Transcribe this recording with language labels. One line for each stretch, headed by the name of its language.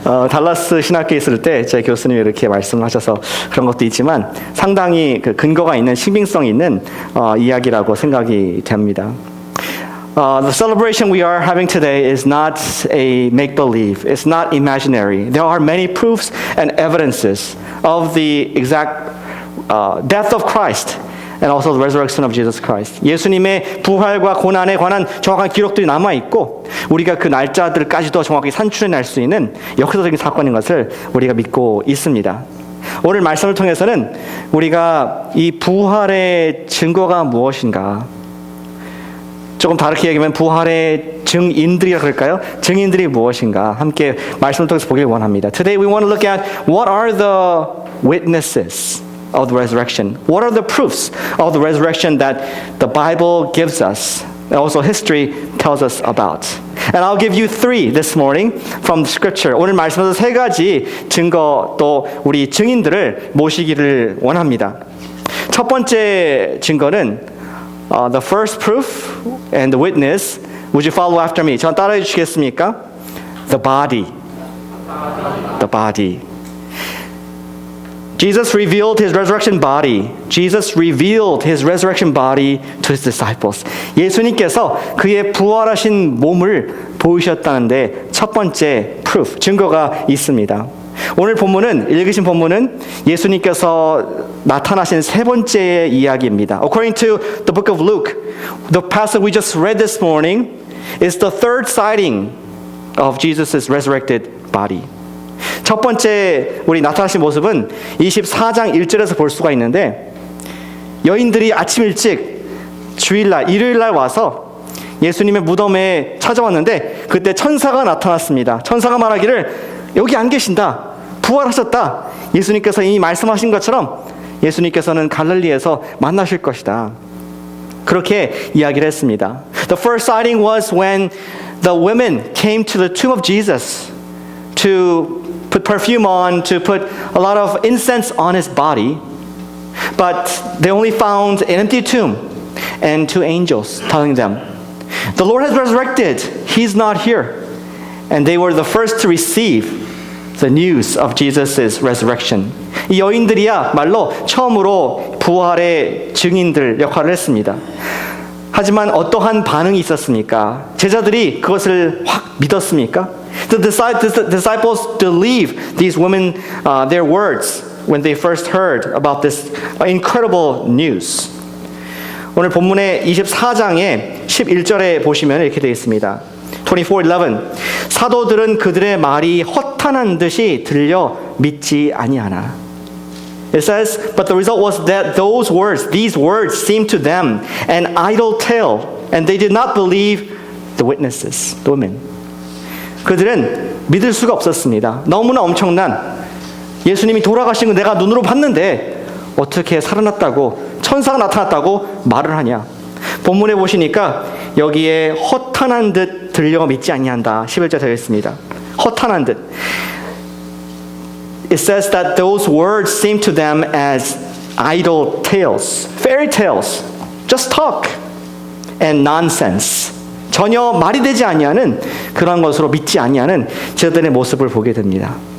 Korean: 달라스 신학교에 있을 때 제 교수님이 이렇게 말씀을 하셔서 그런 것도 있지만 상당히 그 근거가 있는 신빙성 있는 이야기라고 생각이 됩니다.
English: The celebration we are having today is not a make-believe. It's not imaginary. There are many proofs and evidences of the exact death of Christ. And also the resurrection of Jesus Christ.
Korean: 예수님의 부활과 고난에 관한 정확한 기록들이 남아있고 우리가 그 날짜들까지도 정확히 산출해낼 수 있는 역사적인 사건인 것을 우리가 믿고 있습니다. 오늘 말씀을 통해서는 우리가 이 부활의 증거가 무엇인가 조금 다르게 얘기하면 부활의 증인들이라 그럴까요? 증인들이 무엇인가 함께 말씀을 통해서 보길 원합니다.
English: Today we want to look at what are the witnesses of the resurrection. What are the proofs of the resurrection that the Bible gives us and also history tells us about? And I'll give you three this morning from the scripture.
Korean: 오늘 말씀에서 세 가지 증거 또 우리 증인들을 모시기를 원합니다. 첫 번째 증거는
English: the first proof and the witness. Would you follow after me?
Korean: 전 따라해 주시겠습니까?
English: The body. The body. Jesus revealed his resurrection body. Jesus revealed his resurrection body to his disciples.
Korean: 예수님께서 그의 부활하신 몸을 보이셨다는데 첫 번째 proof, 증거가 있습니다. 오늘 본문은 읽으신 본문은 예수님께서 나타나신 세 번째 이야기입니다.
English: According to the book of Luke, the passage we just read this morning is the third sighting of Jesus' resurrected body.
Korean: 첫 번째 우리 나타나신 모습은 24장 1절에서 볼 수가 있는데 여인들이 아침 일찍 주일날 일요일날 와서 예수님의 무덤에 찾아왔는데 그때 천사가 나타났습니다. 천사가 말하기를 여기 안 계신다. 부활하셨다. 예수님께서 이미 말씀하신 것처럼 예수님께서는 갈릴리에서 만나실 것이다. 그렇게 이야기를 했습니다.
English: The first sighting was when the women came to the tomb of Jesus to put perfume on, to put a lot of incense on his body. But they only found an empty tomb and two angels telling them, the Lord has resurrected. He's not here. And they were the first to receive the news of Jesus' resurrection.
Korean: 이 여인들이야 말로 처음으로 부활의 증인들 역할을 했습니다. 하지만 어떠한 반응이 있었습니까? 제자들이 그것을 확 믿었습니까?
English: The disciples believed these women, their words when they first heard about this incredible news.
Korean: 오늘 본문의 24장의 11절에 보시면 이렇게 되어 있습니다. 24:11 사도들은 그들의 말이 허탄한 듯이 들려 믿지 아니하나.
English: It says, but the result was that these words seemed to them an idle tale, and they did not believe the witnesses, the women.
Korean: 그들은 믿을 수가 없었습니다. 너무나 엄청난 예수님이 돌아가신 거 내가 눈으로 봤는데 어떻게 살아났다고 천사가 나타났다고 말을 하냐. 본문에 보시니까 여기에 허탄한 듯 들려 믿지 아니한다. 11절 되어 있습니다. 허탄한 듯.
English: It says that those words seem to them as idle tales, fairy tales, just talk and nonsense.
Korean: 전혀 말이 되지 아니하는 그런 것으로 믿지 아니하는 제자들의 모습을 보게 됩니다.